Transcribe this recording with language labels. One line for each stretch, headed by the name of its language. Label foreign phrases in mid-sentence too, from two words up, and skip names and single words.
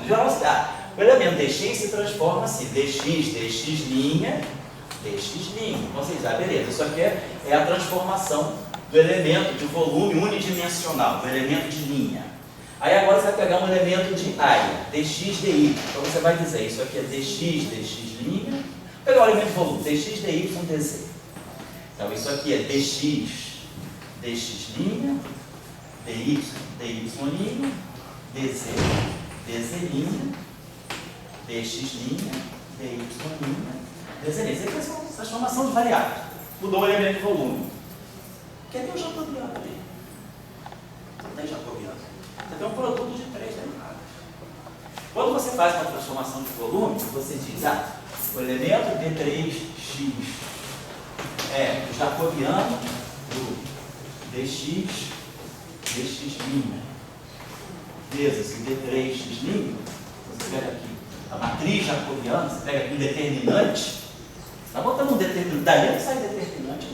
Portuguese: Em geral, o elemento dx se transforma assim, dx, dx', Então vocês dizem, beleza, isso aqui é a transformação do elemento de volume unidimensional, do elemento de linha. Aí agora você vai pegar um elemento de área, dx, dy. Então você vai dizer, isso aqui é dx, dx', vou pegar o elemento de volume, dx, dy, dz. Então isso aqui é dx, dx', dy, dy', dz, dz', dx', dy', dz'. Isso aqui é uma transformação de variáveis. Mudou o elemento de volume. Quer ter um jacobiano ali? Não tem jacobiano. Você tem um produto de três derivadas. Quando você faz uma transformação de volume, você diz, o elemento d3x é o jacobiano do dx, dx', vezes o d3x', você pega aqui a matriz jacobiana, você pega aqui um determinante, está botando um determinante, daí não sai determinante.